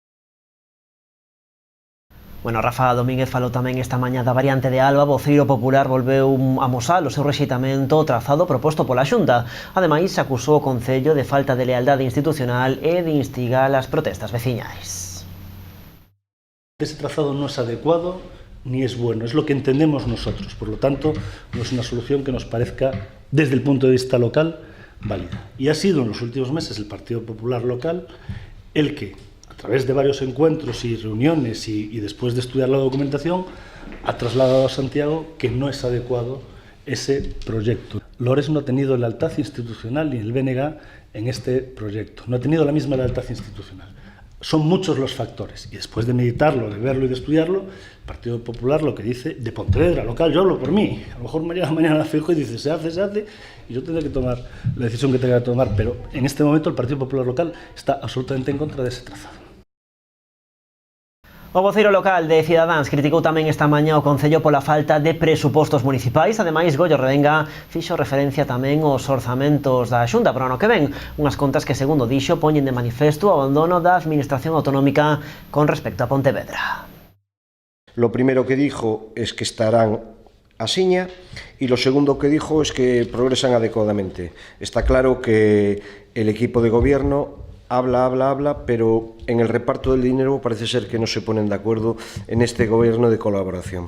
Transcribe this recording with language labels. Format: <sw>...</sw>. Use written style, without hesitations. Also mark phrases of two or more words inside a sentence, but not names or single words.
<gl>Bueno, Rafa Domínguez falou tamén esta mañá da variante de Alba. O voceiro popular volveu a amosar o seu rexeitamento ao trazado proposto pola Xunta. Ademais, acusou o Concello de falta de lealdade institucional e de instigar as protestas veciñais.</gl> <es>Ese trazado no es adecuado ni es bueno, es lo que entendemos nosotros. Por lo tanto, no es una solución que nos parezca, desde el punto de vista local, válida. Y ha sido en los últimos meses el Partido Popular local el que, a través de varios encuentros y reuniones y después de estudiar la documentación, ha trasladado a Santiago que no es adecuado ese proyecto. Lores no ha tenido lealtad institucional ni el BNG en este proyecto, no ha tenido la misma lealtad institucional. Son muchos los factores, y después de meditarlo, de verlo y de estudiarlo, el Partido Popular lo que dice, de Pontevedra local, yo hablo por mí, a lo mejor mañana fijo y dice, se hace, y yo tendré que tomar la decisión que tenga que tomar, pero en este momento el Partido Popular local está absolutamente en contra de ese trazado.</es> <gl>O voceiro local de Cidadáns criticou tamén esta mañá o Concello pola falta de presupostos municipais. Ademais, Goyo Redenga fixo referencia tamén aos orzamentos da Xunta para o ano que ven, unhas contas que, segundo dixo, poñen de manifesto o abandono da administración autonómica con respecto a Pontevedra.</gl> <es>Lo primero que dijo es que estarán asiña y lo segundo que dijo es que progresan adecuadamente. Está claro que el equipo de gobierno habla, pero en el reparto del dinero parece ser que no se ponen de acuerdo en este gobierno de colaboración.</es>